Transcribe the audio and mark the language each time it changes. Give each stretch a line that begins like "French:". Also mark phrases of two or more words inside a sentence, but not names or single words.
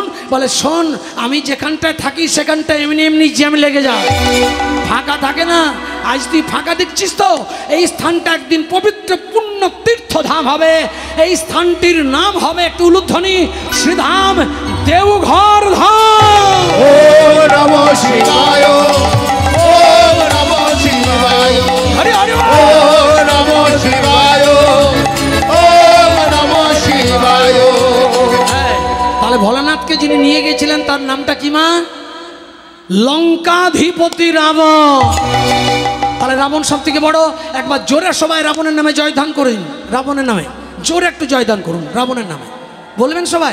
Bangla: বলে শোন, আমি যেখানটায় থাকি সেখানটায় এমনি এমনি জ্যাম লেগে যায়, ফাঁকা থাকে না। আজ তুই ফাঁকা দেখছিস তো, এই স্থানটা একদিন পবিত্র পূর্ণ তীর্থধাম হবে। এই স্থানটির নাম হবে, একটু উলুধ্বনি, শ্রীধাম দেওঘর ধাম।
Sanskrit: ওম নমঃ শিবায়, ওম নমঃ শিবায়,
Bangla: হরি হরি।
Sanskrit: ওম নমঃ শিবায়, ওম নমঃ শিবায়।
Bangla: তাহলে ভোলানাথকে যিনি নিয়ে গেছিলেন তার নামটা কি মা? লঙ্কাধিপতি রাবণ। তাহলে রাবণ সব থেকে বড়। একবার জোরে সবাই রাবণের নামে জয়দান করুন, রাবণের নামে জোরে একটু জয়দান করুন, রাবণের নামে বলবেন সবাই।